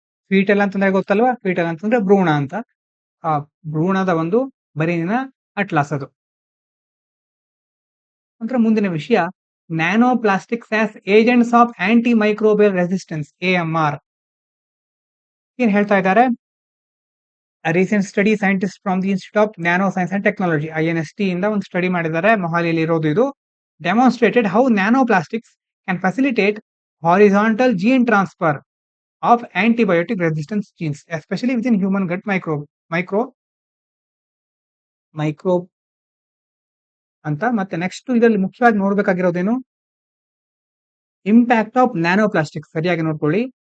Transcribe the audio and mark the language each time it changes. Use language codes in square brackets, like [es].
[kn] Foetal ಅಂತಂದ್ರೆ ಗೊತ್ತಲ್ವಾ? Foetal ಅಂತಂದ್ರೆ ಭ್ರೂಣ ಅಂತ. ಆ ಭ್ರೂಣದ ಒಂದು ಬ್ರೈನಿನ ಅಟ್ಲಾಸ್ ಅದು. ನಂತರ ಮುಂದಿನ ವಿಷಯ, [en] Nano plastics as agents of anti microbial resistance, AMR. [kn] ಏನ್ ಹೇಳ್ತಾ ಇದ್ದಾರೆ? [en] A recent study, scientists from the Institute of Nanoscience and Technology, INST [kn] ಇಂದ ಒಂದು ಸ್ಟಡಿ ಮಾಡಿದ್ದಾರೆ. ಮೊಹಾಲಿಯಲ್ಲಿ ಇರೋದು ಇದು. [en] Demonstrated how nanoplastics can facilitate horizontal gene transfer of antibiotic resistance genes, especially with in human gut microbe ಅಂತ. [kn] ಮತ್ತೆ ನೆಕ್ಸ್ಟ್ ಇದರಲ್ಲಿ ಮುಖ್ಯವಾಗಿ ನೋಡ್ಬೇಕಾಗಿರೋದೇನು? [en] Impact of nanoplastics. [kn] ಸರಿಯಾಗಿ ನೋಡ್ಕೊಳ್ಳಿ.